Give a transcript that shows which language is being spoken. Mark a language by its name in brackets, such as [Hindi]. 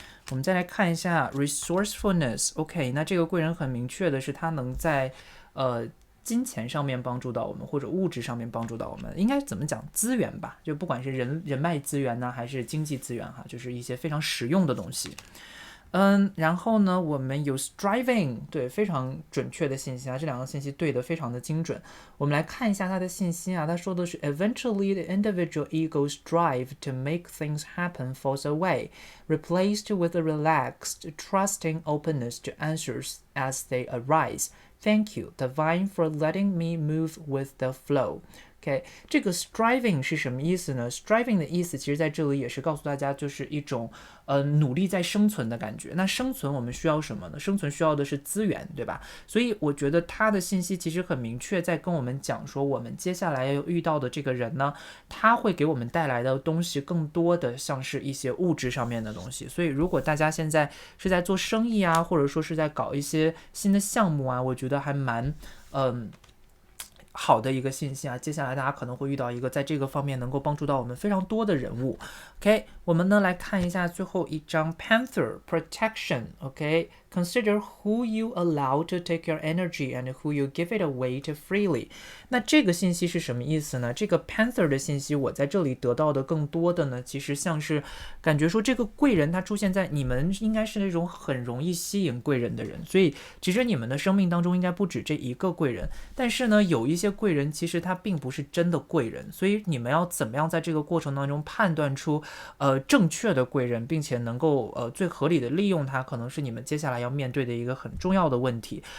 [Chinese] 我们再来看一下 resourcefulness，OK， 那这个贵人很明确的是他能在金钱上面帮助到我们，或者物质上面帮助到我们，应该怎么讲资源吧，就不管是人脉资源呢，还是经济资源哈，就是一些非常实用的东西。然后呢，我们有 striving， 对，非常准确的信息啊，这两个信息对的非常的精准。我们来看一下它的信息啊，他说的是 [English] eventually the individual ego's drive to make things happen falls away, replaced with a relaxed, trusting openness to answers as they arise. Thank you, Divine, for letting me move with the flow. [Chinese] OK， 这个 striving 是什么意思呢？ striving 的意思其实在这里也是告诉大家，就是一种努力在生存的感觉。那生存我们需要什么呢？生存需要的是资源，对吧？所以我觉得他的信息其实很明确，在跟我们讲说，我们接下来要遇到的这个人呢，他会给我们带来的东西更多的像是一些物质上面的东西。所以如果大家现在是在做生意啊，或者说是在搞一些新的项目啊，我觉得还蛮好的一个信息啊，接下来大家可能会遇到一个在这个方面能够帮助到我们非常多的人物。 OK， 我们呢来看一下最后一张 [English] Panther Protection。OK，Consider who you allow to take your energy and who you give it away to freely。 [Chinese] 那这个信息是什么意思呢？这个 Panther 的信息，我在这里得到的更多的呢，其实像是感觉说这个贵人他出现在你们应该是那种很容易吸引贵人的人，所以其实你们的生命当中应该不止这一个贵人，但是呢，有一些贵人其实他并不是真的贵人，所以你们要怎么样在这个过程当中判断出正确的贵人，并且能够最合理的利用它，可能是你们接下来要面对的一个很重要的问题。